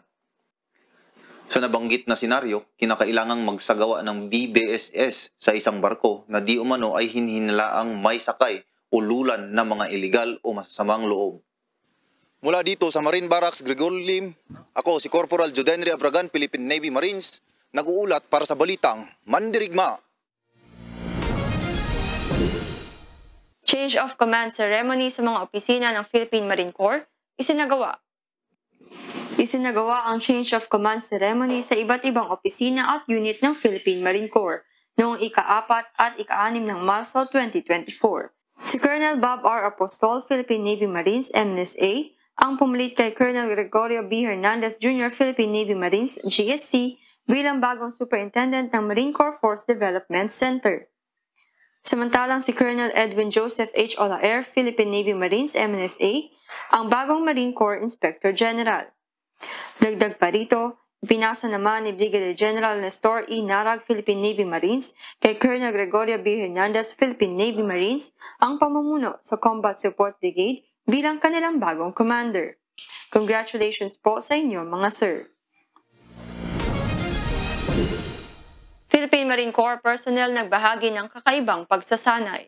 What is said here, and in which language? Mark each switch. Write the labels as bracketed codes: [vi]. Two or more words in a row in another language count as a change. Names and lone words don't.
[tl] Sa nabanggit na senaryo, kinakailangang magsagawa ng BBSS sa isang barko na di umano ay hinihinilaang may sakay o lulan na mga iligal o masasamang loob. Mula dito sa Marine Barracks Gregorio Lim, ako si Corporal Jodelry Abragan, Philippine Navy Marines, nag-uulat para sa Balitang Mandirigma. [en] Change of command ceremony [tl] sa mga opisina ng Philippine Marine Corps, isinagawa. Isinagawa ang [en] change of command ceremony [tl] sa iba't ibang opisina at unit ng Philippine Marine Corps noong ika-4 at ika-6 ng Marso 2024. Si Colonel Bob R. Apostol, Philippine Navy Marines, MNSA, ang pumalit kay Colonel Gregorio B. Hernandez Jr., Philippine Navy Marines, GSC, bilang bagong Superintendent ng Marine Corps Force Development Center. Samantalang si Colonel Edwin Joseph H. Olaer, Philippine Navy Marines, MNSA, ang bagong Marine Corps Inspector General. Dagdag pa rito, pinasa naman ni Brigadier General Nestor E. Narag, Philippine Navy Marines, kay Colonel Gregorio B. Hernandez, Philippine Navy Marines, ang pamumuno sa Combat Support Brigade bilang kanilang bagong commander. Congratulations po sa inyo mga sir. Philippine Marine Corps personnel nagbahagi ng kakaibang pagsasanay.